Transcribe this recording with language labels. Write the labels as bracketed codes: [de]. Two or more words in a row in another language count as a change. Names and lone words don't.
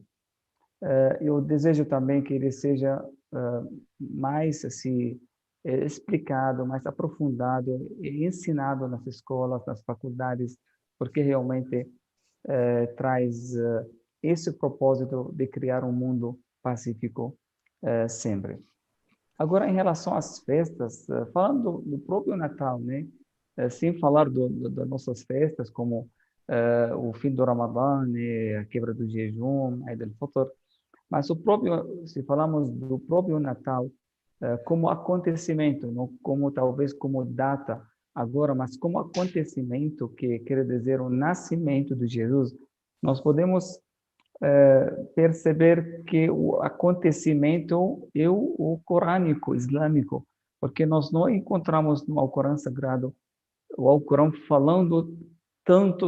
[pt] Eu desejo também que ele seja mais assim explicado, mais aprofundado e ensinado nas escolas, nas faculdades, porque realmente traz esse propósito de criar um mundo pacífico sempre. Agora, em relação às festas, falando do próprio Natal, né? Sem falar das nossas festas, como o fim do Ramadã, né? A quebra do jejum, Eid al-Fitr, mas se falamos do próprio Natal, como acontecimento, não como talvez como data agora, mas como acontecimento, que quer dizer o nascimento de Jesus, nós podemos perceber que o acontecimento é o corânico, islâmico, porque nós não encontramos no Alcorão Sagrado o Alcorão falando tanto